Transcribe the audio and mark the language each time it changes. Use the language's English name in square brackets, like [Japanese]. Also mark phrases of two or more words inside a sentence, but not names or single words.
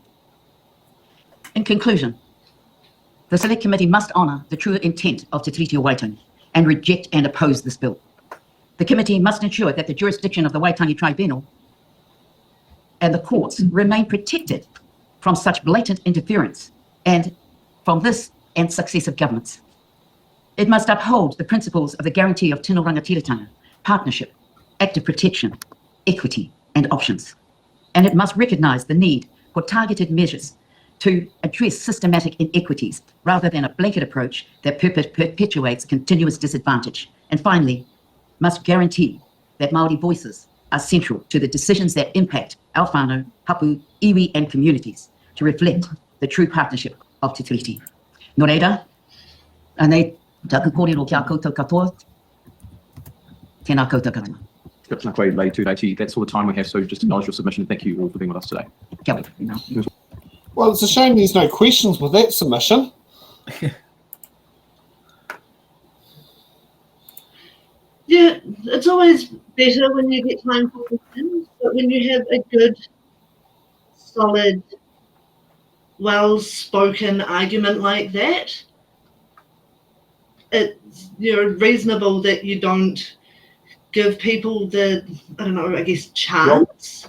[English] In conclusion, the Select Committee must honour the true intent of Te Tiriti o Waitangi and reject and oppose this bill. The committee must ensure that the jurisdiction of the Waitangi Tribunal and the courts remain protected from such blatant interference and from this and successive governments. It must uphold the principles of the guarantee of [Māori] tino rangatiratanga, [English] partnership, active protection, equity, and options. And it must recognise the need for targeted measures to address systematic inequities rather than a blanket approach that perpetuates continuous disadvantage. And finally, must guarantee that Māori voices are central to the decisions that impact our [Māori] whānau, hapu, iwi, [English] and communities to reflect the true partnership of Te Tiriti. [Māori] Nō reira, anei taku kōrero kia koutou katoa, tēnā koutou katoa. [English] That's all the time we have, so just acknowledge your submission and thank you all for being with us today. [Māori] Kia ora. [English] Well, it's a shame there's no questions with that submission. Yeah, it's always better when you get time for questions, but when you have a good, solid, well-spoken argument like that, it's reasonable that you don't give people the, I don't know, I guess, chance.